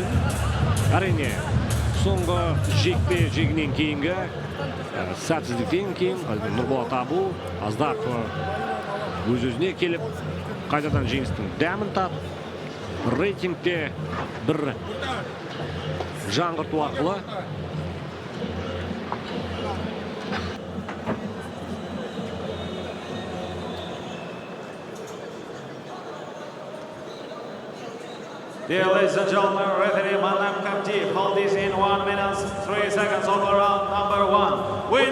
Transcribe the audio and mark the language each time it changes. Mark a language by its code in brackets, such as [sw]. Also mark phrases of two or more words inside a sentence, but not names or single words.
[kk] Әрине, соңғы жекпе-жегінен кейінгі сәтсіздіктен кейін Нұрболат Абу аздап өз-өзіне келіп, қайтадан жеңістің дәмін татып, рейтингте бір жаңғырту арқылы [en] Dear ladies and gentlemen, referee Manam Kapti hold this in 1 minute 3 seconds of round number 1.